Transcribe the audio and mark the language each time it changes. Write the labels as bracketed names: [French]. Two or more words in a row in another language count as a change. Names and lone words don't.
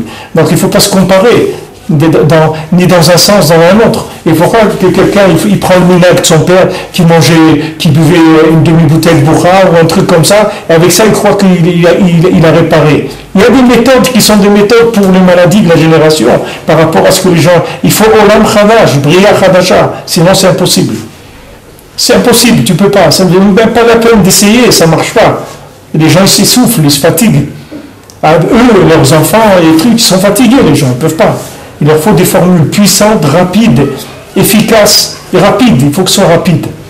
[French] Donc il ne faut pas se comparer, ni dans un sens, dans un autre. Il faut croire que quelqu'un, il prend le minag de son père, qui buvait une demi-bouteille de bourra ou un truc comme ça, et avec ça, il croit qu'il a réparé. Il y a des méthodes qui sont des méthodes pour les maladies de la génération, par rapport à ce que les gens... Il faut [Hebrew] עולם חדש, בריאה חדשה, [French] sinon c'est impossible. C'est impossible, tu ne peux pas. Ça ne vaut même pas la peine d'essayer, ça ne marche pas. Et les gens ils s'essoufflent, ils se fatiguent. Eux, leurs enfants, les trucs, ils sont fatigués, les gens, ils ne peuvent pas. Il leur faut des formules puissantes, rapides, efficaces et rapides. Il faut que ce soit rapide.